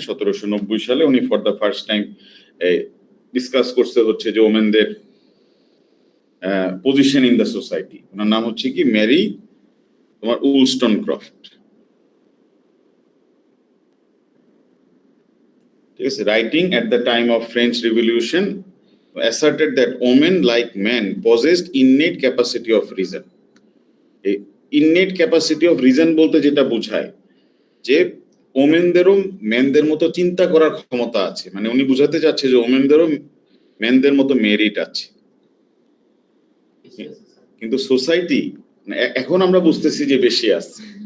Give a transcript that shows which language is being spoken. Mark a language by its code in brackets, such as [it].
[bn] 1790 সালে উনি [en] for the first time discuss [bn] করছে হচ্ছে যে ওমেনদের [en] Position in the society. [bn] ওনার নাম হচ্ছে কি ম্যারি তোমার উলস্টনক্রফট। ঠিক আছে, [en] Writing at the time of French revolution asserted that women like men possessed innate capacity of reason. innate capacity of reason [bn] বলতে যেটা বোঝায় যে ওমেনদেরও মেনদের মতো চিন্তা করার ক্ষমতা আছে, মানে উনি বুঝাতে চাচ্ছে যে ওমেনদেরও মেনদের মতো মেরিট আছে। কিন্তু সোসাইটি এখন আমরা বুঝতেছি যে বেশি আছে।